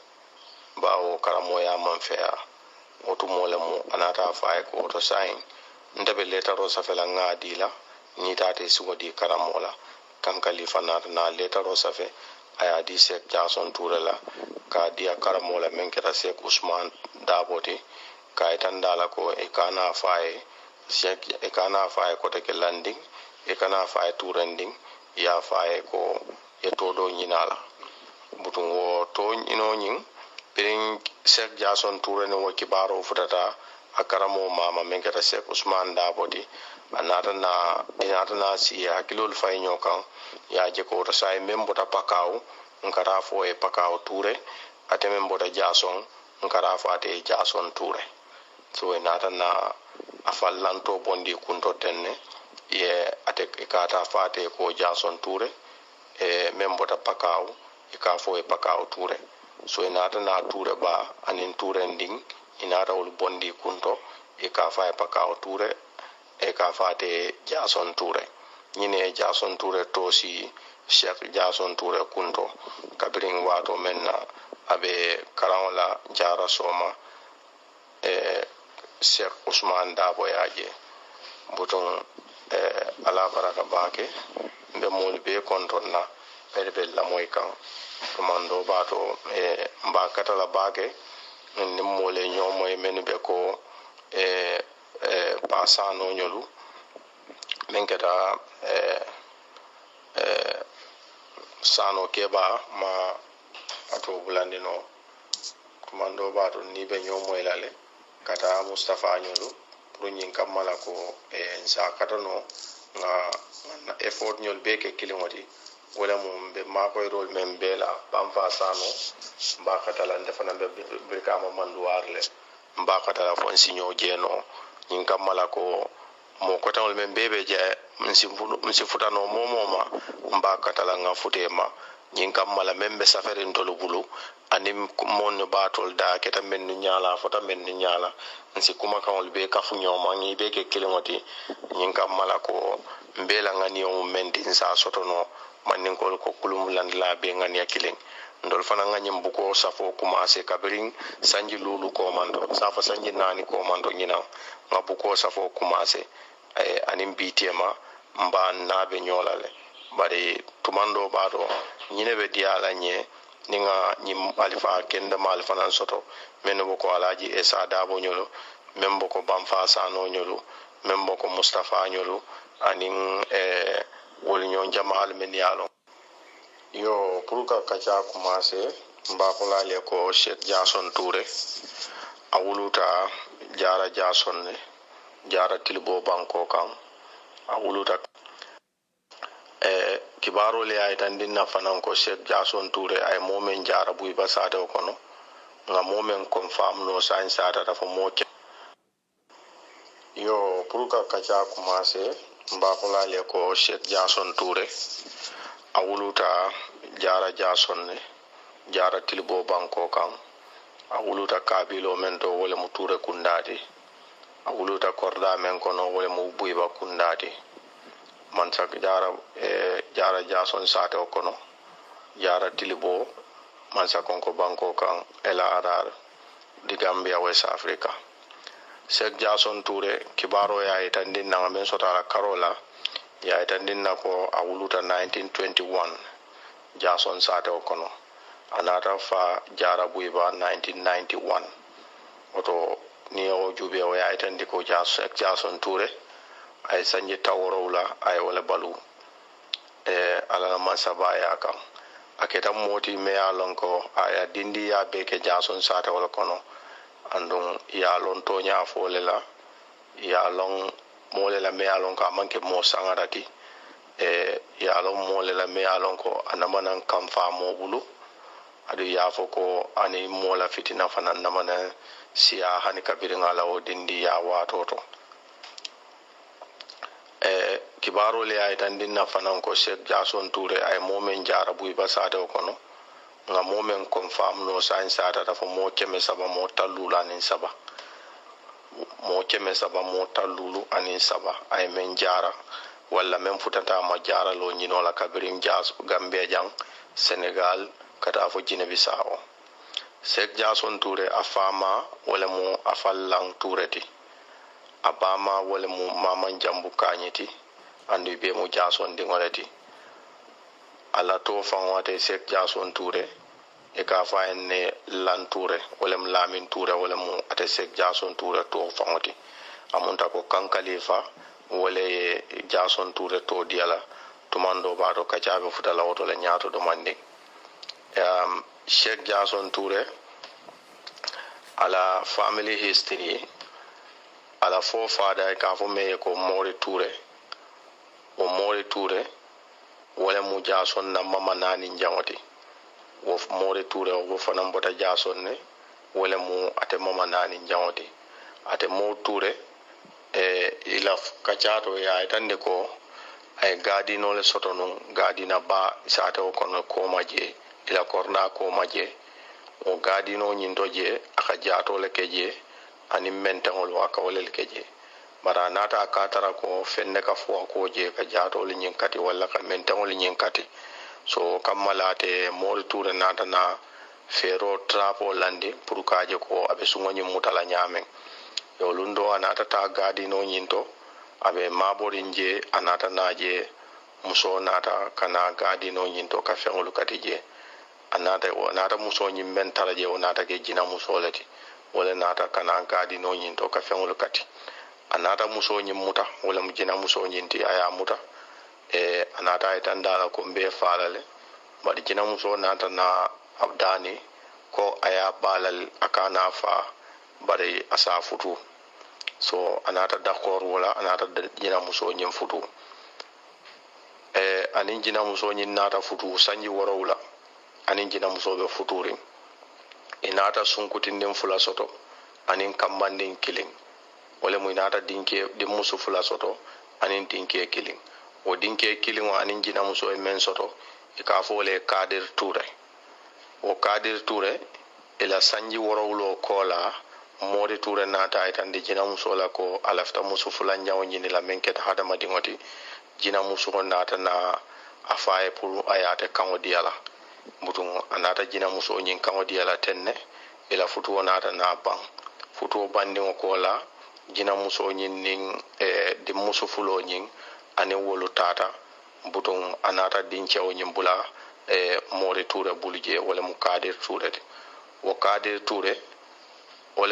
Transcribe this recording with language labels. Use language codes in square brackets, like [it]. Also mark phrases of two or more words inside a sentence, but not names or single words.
[man] bawo karamo ya manfea oto mole mo anata fa e ko to sign ndebe letaro safela ngadila ni tate suwadi karamola kan khalifa na letaro safe aya di Sheikh Jason Touré la ka dia karamola men keta Sheikh Ousmane Daboti ka itandala ko e kana fae Sheikh e kana fae ko te landing e kana fae Touré nding ya fae ko e todo nyinala butungo to ino nyin pirin Sheikh Jason Touré no kibaro futata akaramo mama men keta Sheikh Ousmane Daboti anata na si hakilol fay nyokan ya je ko to say membota pakaw ngara fo e pakaw Touré ate membota Jason ngara fo ate Jason Touré so enata na afallanto bondi kunto tenne ye ate kata fate ko Jason Touré e membota pakaw e ka fo e pakaw Touré so enata na Touré ba anin Touré nding inata wol bondi kunto e ka fa e pakaw Touré e ka fate Jason Touré ñine Jason Touré to si Cheikh Jason Touré kunto kabirin wato menna abe karawla jara soma Cheikh Ousmane Dabo yaje buton ala baraka bake be mol be kontonna be la moy kan komando bato mba katala bake ni mole nyomoy men be ko pasano nyolu men keta sano keba ma ato bulandino komando bato ni be nyomoy lale kata Mustafa nyolu pour nyin kamala ko nsa katano na effort nyol be ke kilimoti wala mum be makoy rol men bela bamfa sano mba katala ndefana be brikama manduarle mba katala fon sinyo jeno nyin kamala ko mo kotawol men bebe je msi futano momoma mba katala nga futema nyin kamala membe safarin tolu bulu anim mon batol da keta men nyala fota men nyala nsi kuma kawol be kafu nyoma ngi be ke kilimoti nyin kamala ko mbela ngani o mendi nsa sotono manin ko kulum landla be ngani akiling ndol fana nganyim buko safo commencé kabirin sanji lulu ko mando safa sanji nani ko mando nyina ngabuko safo commencé anim bitema mba nabe nyolale bari tumando bado nyine be diala nye ninga nyim alifa kenda mal fana soto men boko alaji Esa Dabo nyolo men boko Bamfa Sano nyolo men boko Mustafa nyolo anin wol nyon jamal men yalo yo pour ka kacha commencé mba ko lale ko Sheikh Jason Touré awuluta jara Jason ne jara tilbo banko kan awuluta kibaro le ay tan dinna fanan ko Sheikh Jason Touré ay momen jara buy basade kono nga momen confirm no sain sata dafa mo yo pour ka kaca commencé mbakulale ko Cheikh Jason Touré a wuluta jara Jason ne jara tilibo banko kan a wuluta kabilo men to wole mu Touré kundati a wuluta korda men kono wole mu buyba kundati man sak jara jara Jason sato kono jara tilibo man sakonko banko kan ela adar di Gambia West Africa. Cheikh Jason Touré kibaro ya itandin na men sotara karola ya itandin na ko a wuluta 1921 Jason sate okono anata fa jara buiba 1991 oto ni o jube o ya itandi ko Cheikh Jason Touré ay sanje tawrowla ay wala balu ala man sabaya kan aketa moti me alon ko aya dindi ya beke Jason sate wala kono andun ya lon to nya fole la ya lon mole la me alon ka manke mo sangarati ya lon mole la me alon ko anamanan kam fa mo bulu adu ya foko ani mola fitina fana namana siya hani kabirin ala o dindi ya watoto kibaro le ay tan dinna fana ko Cheikh Jason Touré ay momen jara buy basade kono nga momen confirm no sain sata dafa mo keme saba mo talulu anin saba mo keme saba mo talulu anin saba ay men jara walla men futata ma jara lo nyino la kabirim jas Gambia jang Senegal kata fo Guinea Bissau Cheikh Jason Touré afama wala mo afallang Touré abama wala mo mama jambu kanyiti andu be mo Jason dingolati ala to fanwate Cheikh Jason Touré e ka fa enne lan Touré wala lamin Touré wala mu ate Cheikh Jason Touré to fanwati amunta ko kan khalifa wala Jason Touré to diala tumando baado kacabe futala woto la nyaato do mande Cheikh Jason Touré ala [en] family history [man] ala forefather ka fo me ko Mori Touré o Mori Touré wala mu Jason na mama nani njangoti wo Mori Touré wo fanam bota Jason ne wala mu ate mama nani njangoti ate Mo Touré ila kacato ya itande ko ay gadino le sotonu gadina ba isate o kono ko maje ila korna ko maje o gadino nyindoje aka jato le keje ani mentangol waka wala le keje bara nata katara ko fenne ka fo ko je ka jato le nyinkati wala ka mentangol nyinkati so kamalate Mori Touré nata na fero trapo landi pour kaje ko abe sungonyi mutala nyamen yo lundo anata ta gadino nyinto abe maborinje anata naje muso nata kana gadino nyinto ka fengolu katije anata muso nyim mentala je onata ke jina muso lati wala nata kana gadino nyinto ka fengolu kati anata muso nyim muta wala mujina muso nyinti aya muta anata itandala ko mbe falale badi jina muso nata na abdani ko aya balal akana fa bari asa futu so anata d'accord wala anata jina muso nyim futu anin jina muso nyin nata futu sanji worowla anin jina muso be futuri inata sunkutindin fula soto anin kambandin killing wala mu inata dinke di muso fula soto anin dinke killing o dinke killing anin jina muso e men soto e ka fo le Kadir Touré o Kadir Touré ila sanji worowlo kola Mori Touré nata itandi jina muso la ko alafta muso fula nyawo nyini la menketa hadama dingoti jina muso nata na afaye pour ayate kango diala mutum anata jina muso nyin kango diala tenne ila futu nata na bang futu bandi ko la jina muso nyin ning di muso fulo nyin ane wolu tata butung anata dinchawo nyin bula Mori Touré bulje wala mu Kadir Touré wo Kadir Touré wala